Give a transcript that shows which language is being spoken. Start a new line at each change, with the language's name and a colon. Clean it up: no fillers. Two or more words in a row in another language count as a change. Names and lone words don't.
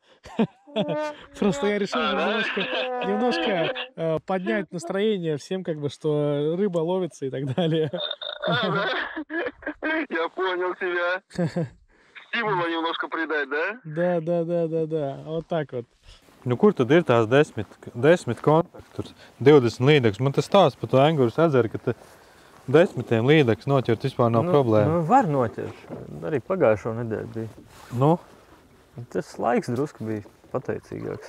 Russian: Просто я решил немножко поднять настроение всем, как бы, что рыба ловится и так далее. Я понял тебя. Стимула немножко придать, да? Да, вот так вот.
Latvian: Nu, kur tad ir tās 10 kontaktus, 20 līdekļus? Man tas stāsts par to Engūras ezeru, ka 10 līdekļus noķert vispār nav problēma. Nu, var noķert. Arī pagājušo nedēļu bija. Nu? Tas laiks drusku bija pateicīgāks.